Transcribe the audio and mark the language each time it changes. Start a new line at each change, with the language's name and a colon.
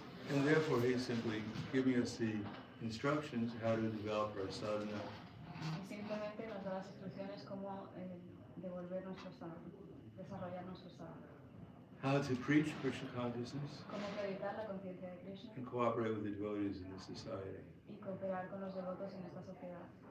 English: And therefore he's simply giving us the instructions how to develop our sadhana.
Spanish: Simplemente nos da las instrucciones cómo devolver nuestro sadhana, desarrollar nuestro sadhana.
English: How to preach Krishna consciousness.
Spanish: Cómo predicar la conciencia de Krishna.
English: And cooperate with the devotees in the society.
Spanish: Y cooperar con los devotos en esta sociedad.